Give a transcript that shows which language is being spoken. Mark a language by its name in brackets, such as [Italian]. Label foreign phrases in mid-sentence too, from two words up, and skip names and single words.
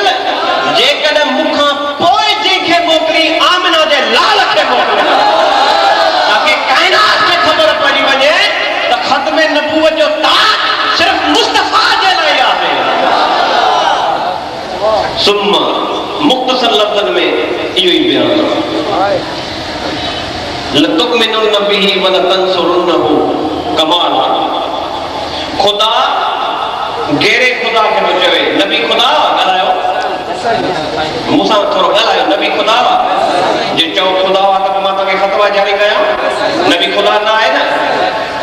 [Sindhi] जेकॾहिं मूंखां पोइ जंहिंखे मोकिली आमिना जे लाल खे मोकिल, ताकि काइनात खे ख़बर पइजी वञे त ख़त्म नबूवत जो ताज सिर्फ़ मुस्तफ़ा जे लाइ आहे। सुम्मा मुख़्तसर लफ़्ज़नि में इहो ई बयान आहे। [Arabic] لتؤمنن به ولتنصرنه. [Sindhi] कमाल आहे। खुदा गैरे खुदा खे न चवे। नबी खुदा ॻाल्हायो, मूंसां थोरो ॻाल्हायो। नबी खुदा जे चओ खुदा त मां तव्हांखे फ़तवा जारी कयां। नबी खुदा न आहे न।